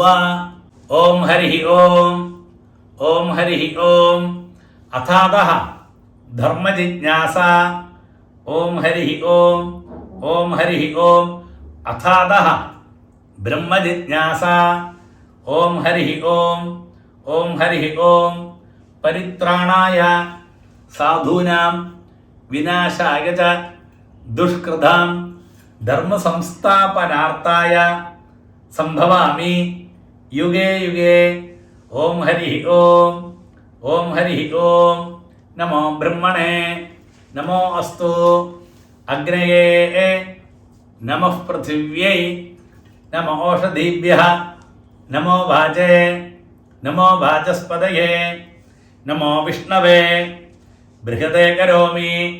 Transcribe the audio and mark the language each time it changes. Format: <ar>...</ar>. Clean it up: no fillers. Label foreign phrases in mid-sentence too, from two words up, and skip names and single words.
<sa>ഓം ഹരി ഓം. ഓം ഹരി ഓം. അഥാതഃ ധർമ്മജിജ്ഞാസ. ഓം ഹരി ഓം. ഓം ഹരി ഓം. അഥാതഃ ബ്രഹ്മജിജ്ഞാസ. ഓം ഹരി ഓം. ഓം ഹരി ഓം. പരിത്രാണായ സാധൂനാം വിനാശായ ച ദുഷ്കൃതാം ധർമ്മസംസ്ഥാപനാർത്ഥായ സംഭവാമി യുഗേ യുഗേ. ഓം ഹരി ഓം. ഓം ഹരി ഓം. നമോ ബ്രഹ്മണേ നമോ അസ്തു അഗ്നയേ നമഃ പൃഥിവ്യൈ നമോ ഓഷധീഭ്യഃ നമോ വാചേ നമോ വാചസ്പതയേ നമോ വിഷ്ണവേ ബൃഹതേ കരോമി.</sa>